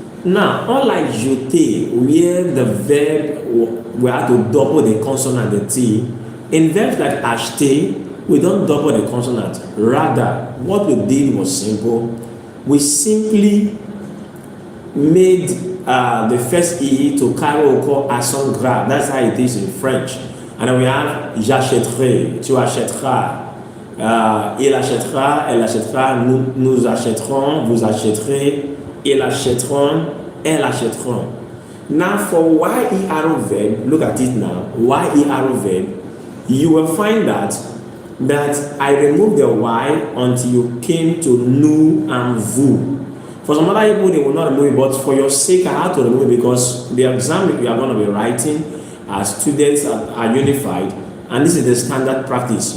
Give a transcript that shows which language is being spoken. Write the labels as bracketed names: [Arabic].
[English] Now, unlike jeter, where the verb we have to double the consonant, the T, in verbs like acheter, we don't double the consonant. Rather, what we did was simple. We simply made the first E to carry over accent grave. That's how it is in French. And then we have [French] j'achèterai, tu achèteras, il achètera, elle achètera, nous achèterons, vous achèterez, ils achèteront, elles achèteront. [English] Now for YER verb, look at it now, YER verb, you will find that I removed the Y until you came to nous and vous. For some other people, they will not remove it, but for your sake, I have to remove it because the exam that we are going to be writing as students are unified, and this is the standard practice.